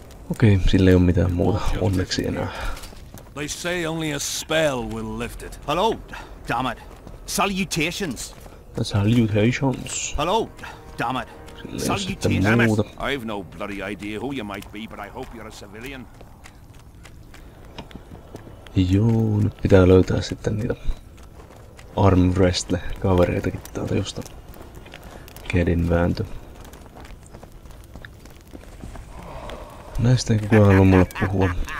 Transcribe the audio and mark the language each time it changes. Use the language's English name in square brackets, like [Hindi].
[Finnish] Okei, sillä ei ole mitään muuta onneksi enää. [English] They say only a spell will lift it. Hello, damn it. Salutations. Salutations. Hello, damn it. [Finnish] Sillä ei ole sitten [English] Salutations. [Finnish] muuta. [English] I've no bloody idea who you might be, but I hope you're a civilian. [Finnish] Joo, nyt pitää löytää sitten niitä arm wrestle kavereitakin täältä josta. Käden vääntö. Näistä ei kukaan halua mulle puhua.